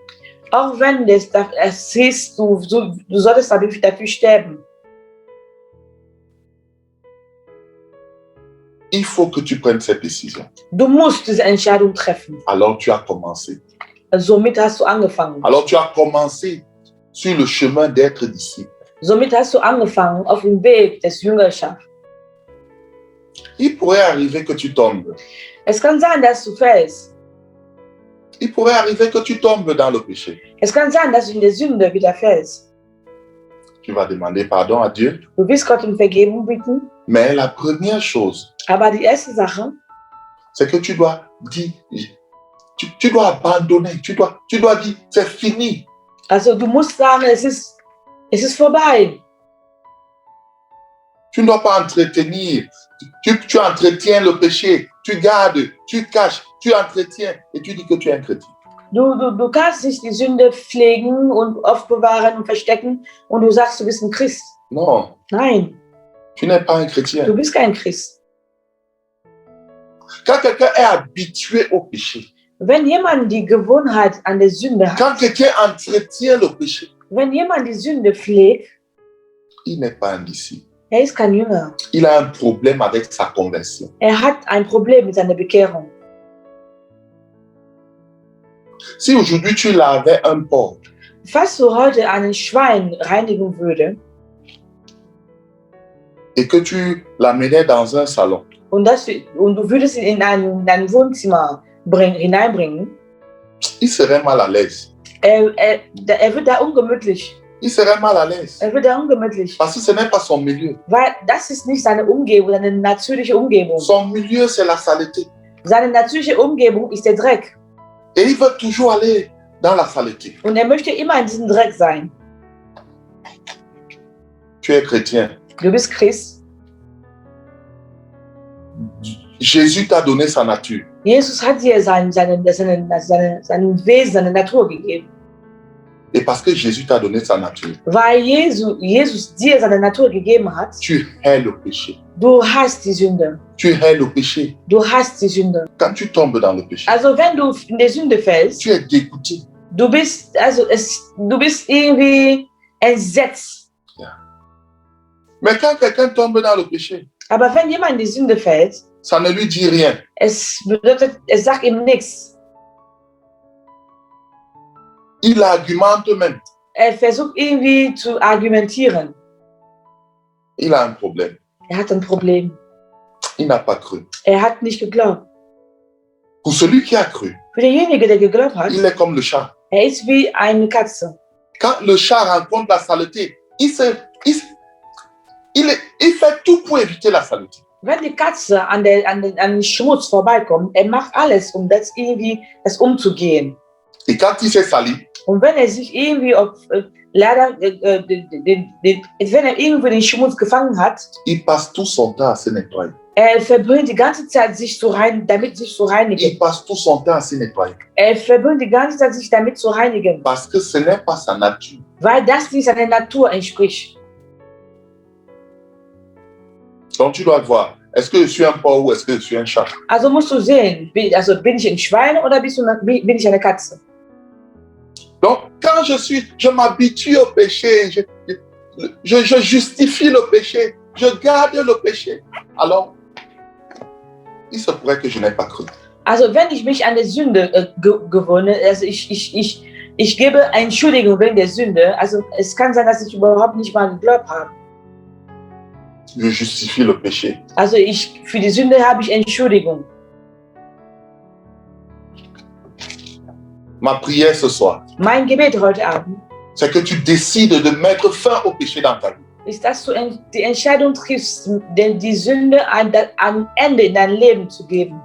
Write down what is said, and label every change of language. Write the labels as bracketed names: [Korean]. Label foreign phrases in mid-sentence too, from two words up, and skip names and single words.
[German] Auch wenn es hieß, du solltest dafür sterben. [French] Il faut que tu prennes cette décision. [German] Du musst diese Entscheidung treffen. [French] Alors tu as commencé. [German] Somit hast du angefangen. [French] Alors tu as commencé sur le chemin d'être disciple. [German] Somit hast du angefangen auf dem Weg des Jüngerschaft. [French] Il pourrait arriver que tu tombes. [German] Es kann sein, dass du fällst. [French] Il pourrait arriver que tu tombes dans le péché. [German] Es kann sein, dass du in der Sünde wieder fällst. [French] Tu vas demander pardon à Dieu. [German] Du wirst Gott um Vergebung bitten. [French] Mais la première chose, [German] Aber die erste Sache, [French] c'est que tu dois dire, tu dois abandonner, tu dois dire, c'est fini. [German] also du musst sagen, es ist vorbei. [French] Tu ne dois pas entretenir. Tu entretiens le péché, tu gardes, tu caches, tu entretiens et tu dis que tu es un chrétien. [German] Du kannst nicht die Sünde pflegen und aufbewahren und verstecken und du sagst, du bist ein Christ. [French] Non, [German] Nein, [French] tu n'es pas un chrétien. [German] du bist kein Christ. [French] Quand quelqu'un est habitué au péché, [German] Wenn jemand die Gewohnheit an der Sünde hat, [French] quand quelqu'un entretient le péché, [German] wenn jemand die Sünde pflegt, [French] il n'est pas un disciple. [German] er ist kein Jünger. [French] Il a un problème avec sa conversion. [German] Er hat ein Problem mit seiner Bekehrung. [French] Si aujourd'hui tu lavais un porc [German] Falls du heute einen Schwein reinigen würdest [French] et que tu l'amenais dans un salon, [German] und du würdest ihn in dein Wohnzimmer hineinbringen, [French] il serait mal à l'aise. [German] er wird da ungemütlich. [French] Il serait mal à l'aise. [German] Er wird da ungemütlich. [French] Parce que ce n'est pas son milieu. [German] Weil das ist nicht seine Umgebung, seine natürliche Umgebung. [French] Son milieu, c'est la saleté. [German] Seine natürliche Umgebung ist der Dreck. [French] Et il veut toujours aller dans la saleté. [German] Und er möchte immer in diesem Dreck sein. [French] Tu es chrétien. [German] Du bist Christ. [French] Jésus t'a donné sa nature. [German] Jesus hat dir sein Wesen, seine Natur gegeben. [French] Et parce que Jésus t'a donné sa nature, [German] Weil Jesus dir seine Natur gegeben hat, [French] tu hais le péché. [German] du hast die Sünde. [French] Tu hais le péché. [German] Du hast die Sünde. [French] Quand tu tombes dans le péché, [German] Also wenn du in der Sünde fällst, [French] tu es dégoûté. [German] du bist irgendwie entsetzt. [French] Mais quand quelqu'un tombe dans le péché, [German] Aber wenn jemand in die Sünde fällt, [French] ça ne lui dit rien. [German] es sagt ihm nichts. [French] Il argumente même. [German] Er versucht irgendwie zu argumentieren. [French] Il a un problème. [German] Er hat ein Problem. [French] Il n'a pas cru. [German] Er hat nicht geglaubt. [French] Pour celui qui a cru, [German] Für denjenigen, der geglaubt hat, [French] il est comme le chat. [German] er ist wie eine Katze. [French] Quand le chat rencontre la saleté, il fait tout pour éviter la saleté. [German] Wenn die Katze an den Schmutz vorbeikommt, er macht alles, um das umzugehen. [French] Et quand il s'est sali, [German] Und wenn er sich irgendwie wenn er irgendwie den Schmutz gefangen hat, [French] il passe tout son temps à se nettoyer. [German] er verbringt die ganze Zeit damit sich zu reinigen. [French] Il passe tout son temps à se nettoyer. [German] Er verbringt die ganze Zeit sich damit zu reinigen, [French] Parce que ce n'est pas sa nature. [German] weil das nicht seiner Natur entspricht. [French] Donc tu dois voir, est-ce que je suis un porc ou est-ce que je suis un chat? [German] Also musst du sehen, bin ich ein Schwein oder bin ich eine Katze? [French] Donc quand je m'habitue au péché, je justifie le péché, je garde le péché, alors il se pourrait que je n'ai pas cru. [German] Also wenn ich mich an der Sünde gewöhne, also ich gebe Entschuldigung wegen der Sünde, also es kann sein, dass ich überhaupt nicht mal geglaubt habe. [French] Je justifie le péché. [German] Also für die Sünde habe ich Entschuldigung. [French] Ma prière ce soir, [German] Mein Gebet heute Abend [French] c'est que tu décides de mettre fin au péché dans ta vie. [German] ist, dass du die Entscheidung triffst, denn die Sünde am Ende in dein Leben zu geben.